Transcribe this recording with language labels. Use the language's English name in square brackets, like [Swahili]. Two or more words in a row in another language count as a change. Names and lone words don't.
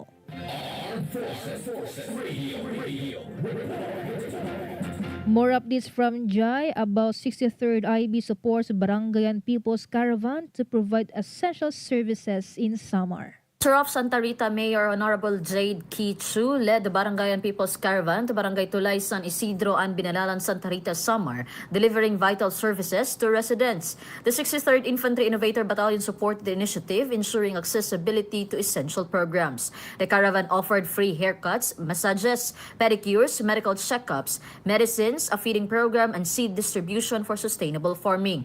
[English] Armed Forces Radio. More updates from Jai about 63rd IB supports Barangayan People's Caravan to provide essential services in Samar. Rofh Santa Rita Mayor Honorable Jade Kichu led the Barangayan People's Caravan to Barangay Tulay, San Isidro and Binalan, Santa Rita, Samar, delivering vital services to residents. The 63rd Infantry Innovator Battalion supported the initiative, ensuring accessibility to essential programs. The caravan offered free haircuts, massages, pedicures, medical checkups, medicines, a feeding program, and seed distribution for sustainable farming.